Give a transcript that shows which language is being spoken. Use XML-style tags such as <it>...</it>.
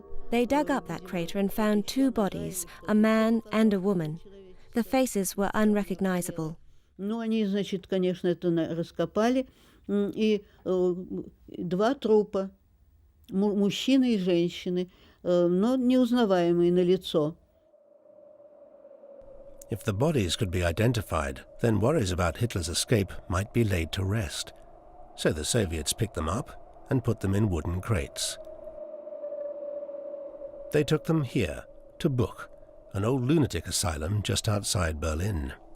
<en>They dug up that crater and found two bodies, a man and a woman. The faces were unrecognizable.</en> <ru>Они, значит, конечно, это раскопали, и два трупа, мужчины и женщины, но неузнаваемые на лицо.</ru> <en>If the bodies could be identified, then worries about Hitler's escape might be laid to rest. So the Soviets picked them up and put them in wooden crates. They took them here, to Buch, an old lunatic asylum just outside Berlin.</en>